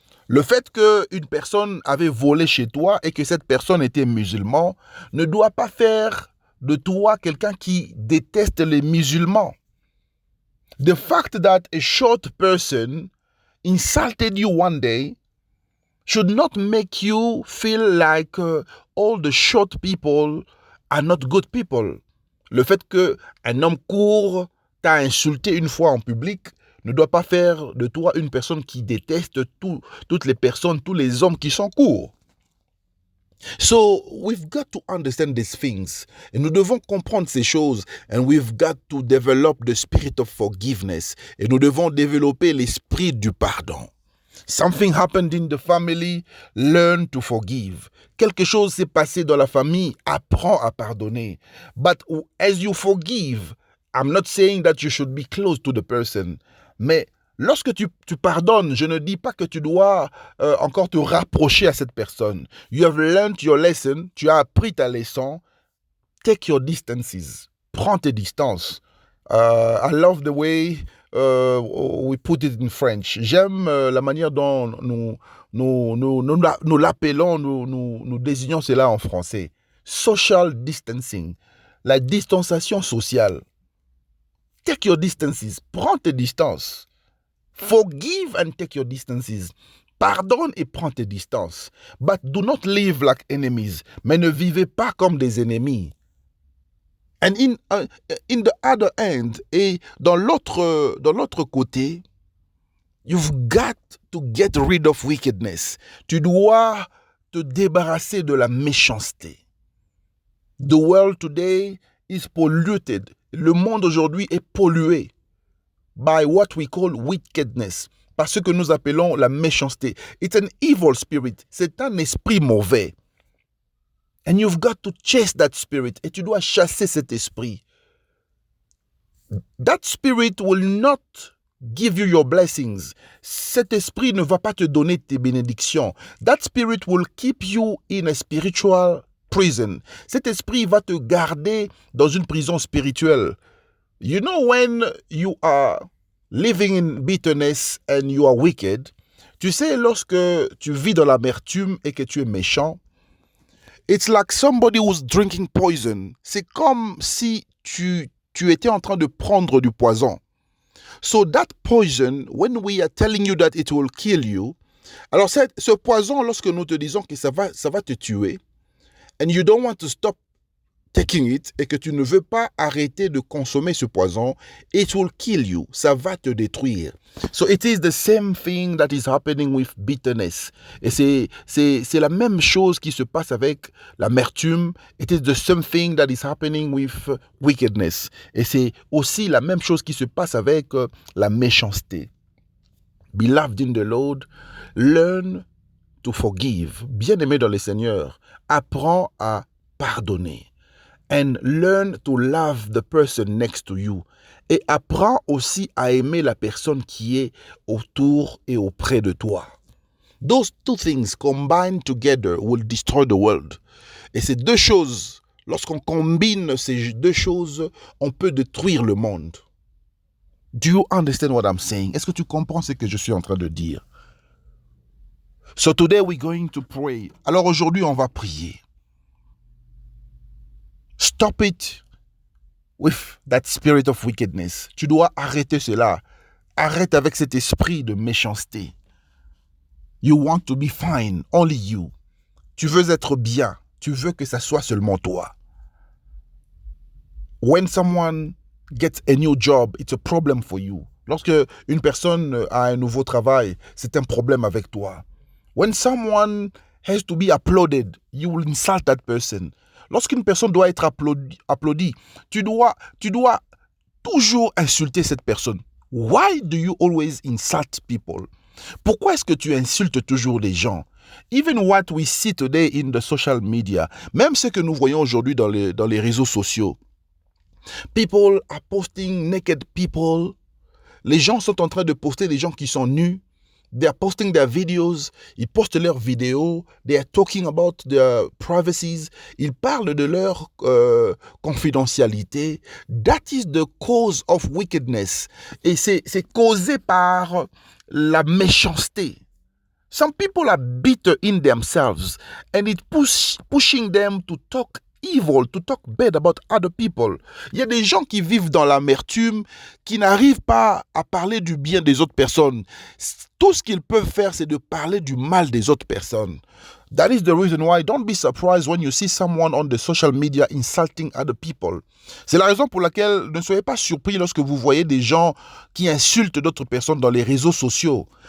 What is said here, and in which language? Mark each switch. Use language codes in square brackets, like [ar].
[fr] Le fait qu'une personne avait volé chez toi et que cette personne était musulman ne doit pas faire de toi quelqu'un qui déteste les musulmans. [en] The fact that a short person insulted you one day should not make you feel like all the short people are not good people. [fr] Le fait qu'un homme court t'a insulté une fois en public ne doit pas faire de toi une personne qui déteste toutes les personnes, tous les hommes qui sont courts. [en] So, we've got to understand these things. [fr] Et nous devons comprendre ces choses. [en] And we've got to develop the spirit of forgiveness. [fr] Et nous devons développer l'esprit du pardon. [en] Something happened in the family, learn to forgive. [fr] Quelque chose s'est passé dans la famille, apprends à pardonner. [en] But as you forgive, I'm not saying that you should be close to the person. [fr] Mais lorsque tu pardonnes, je ne dis pas que tu dois encore te rapprocher à cette personne. [en] You have learned your lesson, [fr] tu as appris ta leçon. [en] Take your distances. [fr] Prends tes distances. [en] I love the way we put it in French. [fr] J'aime la manière dont nous l'appelons, nous désignons cela en français. [en] Social distancing. [fr] La distanciation sociale. [en] Take your distances. [fr] Prends tes distances. [en] Forgive and take your distances. [fr] Pardonne et prends tes distances. [en] But do not live like enemies. [fr] Mais ne vivez pas comme des ennemis. [en] And in the other end, [fr] et dans l'autre côté, [en] you've got to get rid of wickedness. [fr] Tu dois te débarrasser de la méchanceté. [en] The world today is polluted. [fr] Le monde aujourd'hui est pollué [en] by what we call wickedness, [fr] par ce que nous appelons la méchanceté. [en] It's an evil spirit. [fr] C'est un esprit mauvais. [en] And you've got to chase that spirit. [fr] Et tu dois chasser cet esprit. [en] That spirit will not give you your blessings. [fr] Cet esprit ne va pas te donner tes bénédictions. [en] That spirit will keep you in a spiritual prison. [fr] Cet esprit va te garder dans une prison spirituelle. [en] You know, when you are living in bitterness and you are wicked, [fr] tu sais, lorsque tu vis dans l'amertume et que tu es méchant, [en] it's like somebody who's drinking poison. [fr] C'est comme si tu étais en train de prendre du poison. [en] So that poison, when we are telling you that it will kill you, [fr] alors ce poison, lorsque nous te disons que ça va te tuer, [en] and you don't want to stop taking it, [fr] et que tu ne veux pas arrêter de consommer ce poison, [en] it will kill you. [fr] Ça va te détruire. [en] So it is the same thing that is happening with bitterness. [fr] Et c'est la même chose qui se passe avec l'amertume. [en] It is the same thing that is happening with wickedness. [fr] Et c'est aussi la même chose qui se passe avec la méchanceté. [en] Beloved in the Lord, learn to forgive. [fr] Bien-aimé dans le Seigneur, apprends à pardonner. [en] And learn to love the person next to you. [fr] Et apprends aussi à aimer la personne qui est autour et auprès de toi. [en] Those two things combined together will destroy the world. [fr] Et ces deux choses, lorsqu'on combine ces deux choses, on peut détruire le monde. [en] Do you understand what I'm saying? [fr] Est-ce que tu comprends ce que je suis en train de dire? [en] So today we're going to pray. [fr] Alors aujourd'hui, on va prier. [en] Stop it with that spirit of wickedness. [fr] Tu dois arrêter cela. Arrête avec cet esprit de méchanceté. [en] You want to be fine, only you. [fr] Tu veux être bien. Tu veux que ça soit seulement toi. [en] When someone gets a new job, it's a problem for you. [fr] Lorsque une personne a un nouveau travail, c'est un problème avec toi. [en] When someone has to be applauded, you will insult that person. [fr] Lorsqu'une personne doit être applaudie, tu dois toujours insulter cette personne. [en] Why do you always insult people? [fr] Pourquoi est-ce que tu insultes toujours les gens? [en] Even what we see today in the social media, [fr] même ce que nous voyons aujourd'hui dans les réseaux sociaux. [en] People are posting naked people. [fr] Les gens sont en train de poster des gens qui sont nus. [en] They are posting their videos. [fr] Ils postent leurs vidéos. [en] They are talking about their privacies. [fr] Ils parlent de leur confidentialité. [en] That is the cause of wickedness. [fr] Et c'est causé par la méchanceté. [en] Some people are bitter in themselves and it pushing them to talk evil, to talk bad about other people. [fr] Il y a des gens qui vivent dans l'amertume, qui n'arrivent pas à parler du bien des autres personnes. Tout ce qu'ils peuvent faire, c'est de parler du mal des autres personnes. [en] That is the reason why don't be surprised when you see someone on the social media insulting other people. [fr] C'est la raison pour laquelle ne soyez pas surpris lorsque vous voyez des gens qui insultent d'autres personnes dans les réseaux sociaux.